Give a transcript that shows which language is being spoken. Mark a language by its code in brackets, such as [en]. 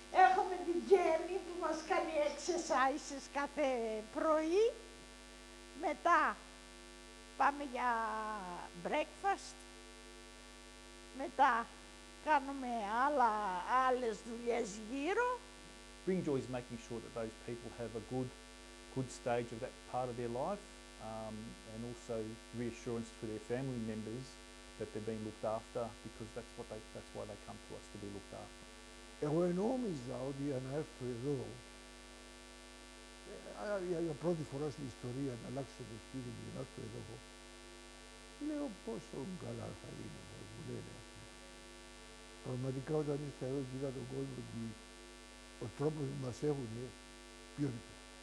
[el] Έχουμε την Τζέννη που μας κάνει exercises κάθε πρωί. Μετά πάμε για breakfast. Μετά κάνουμε άλλες δουλειές γύρω. [en] Bring joy is making sure that those people have a good stage of that part of their life, and also reassurance for their family members that they're being looked after, because that's why they come to us, to be looked after. [el] Εγώ νόμιζα ότι για να έρθω εδώ, για πρώτη φορά στην ιστορία να αλλάξω το σπίτι μου, να έρθω εδώ, λέω πόσο καλά θα είναι, μου λένε αυτό. Πραγματικά όταν ήρθα εδώ και είδα τον κόσμο και ο τρόπος που μας έχουν ποιότητα.